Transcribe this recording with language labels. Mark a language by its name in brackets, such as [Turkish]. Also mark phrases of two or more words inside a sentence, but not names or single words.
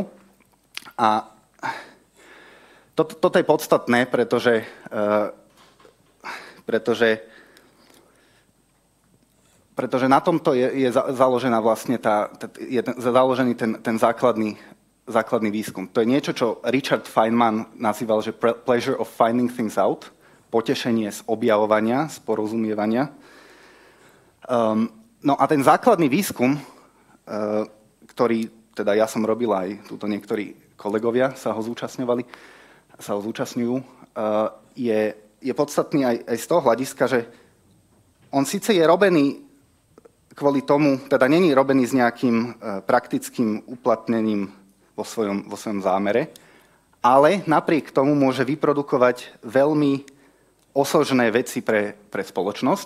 [Slovak] A toto je podstatné, pretože na tomto je založená vlastne založený ten základný výskum. To je niečo, čo Richard Feynman nazýval, že [English] pleasure of finding things out, [Slovak] potešenie z objavovania, z porozumievania. No a ten základný výskum, ktorý teda ja som robil, aj túto niektorí kolegovia sa ho zúčastňujú, je podstatný aj z toho hľadiska, že on síce je robený kvôli tomu, teda není robený s nejakým praktickým uplatnením vo svojom zámere, ale napriek tomu môže vyprodukovať veľmi osožné veci pre spoločnosť.